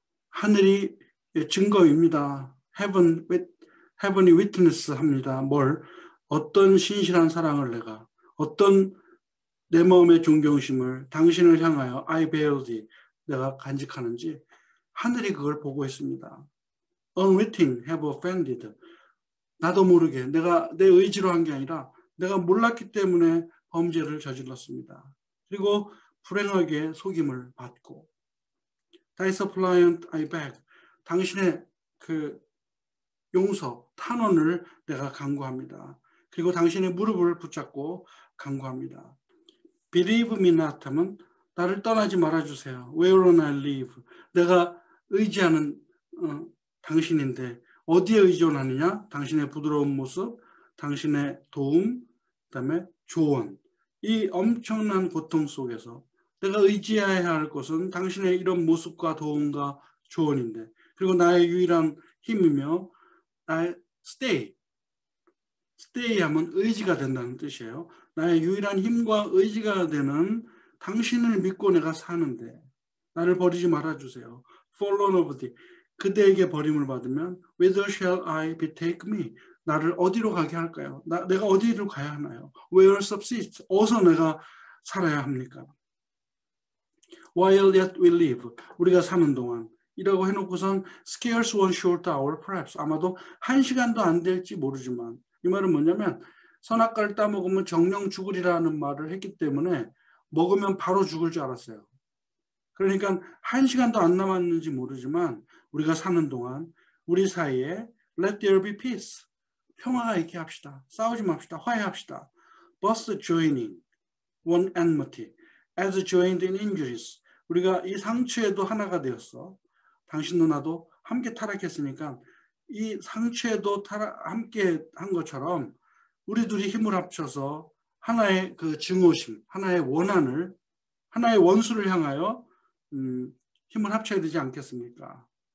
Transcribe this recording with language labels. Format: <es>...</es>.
<ko>하늘이 증거입니다. heaven이 witness 합니다. 어떤 신실한 사랑을 내가, 어떤 내 마음의 존경심을 당신을 향하여</ko> <en>I bear thee,</en> <ko>내가 간직하는지 하늘이 그걸 보고 있습니다.</ko> <en>unwitting have offended.</en> <ko>나도 모르게 내가 내 의지로 한 게 아니라 내가 몰랐기 때문에 범죄를 저질렀습니다. 그리고 불행하게 속임을 받고</ko> <en>Thy suppliant I beg.</en> <ko>당신의 그 용서, 탄원을 내가 간구합니다. 그리고 당신의 무릎을 붙잡고 간구합니다.</ko> <en>Believe me not</en> <ko>하면 나를 떠나지 말아주세요.</ko> <en>Where will I live?</en> <ko>내가 의지하는 당신인데 어디에 의존하느냐? 당신의 부드러운 모습, 당신의 도움, 그다음에 조언. 이 엄청난 고통 속에서 내가 의지해야 할 것은 당신의 이런 모습과 도움과 조언인데, 그리고 나의 유일한 힘이며 나의 stay 하면 의지가 된다는 뜻이에요. 나의 유일한 힘과 의지가 되는 당신을 믿고 내가 사는데 나를 버리지 말아주세요.</ko> <en>Fallen of thee.</en> <ko>그대에게 버림을 받으면</ko> <en>Whither shall I betake me?</en> <ko>나를 어디로 가게 할까요? 내가 어디로 가야 하나요?</ko> <en>Where subsist?</en> <ko>어디서 내가 살아야 합니까?</ko> <en>While yet we live.</en> <ko>우리가 사는 동안. 이라고 해놓고선</ko> <en>scarce one short hour perhaps.</en> <ko>아마도 1시간도 안 될지 모르지만, 이 말은 뭐냐면 선악과를 따먹으면 정령 죽으리라는 말을 했기 때문에 먹으면 바로 죽을 줄 알았어요. 그러니까 1시간도 안 남았는지 모르지만 우리가 사는 동안 우리 사이에</ko> <en>let there be peace.</en> <ko>평화가 있게 합시다. 싸우지 맙시다. 화해합시다.</ko> <en>both joining one enmity as joined in injuries.</en> <ko>우리가 이 상처에도 하나가 되었어. 당신도 나도 함께 타락했으니까 이 상처에도 함께 한 것처럼 우리 둘이 힘을 합쳐서 하나의 그 증오심, 하나의 원한을, 하나의 원수를 향하여 힘을 합쳐야 되지 않겠습니까?</ko>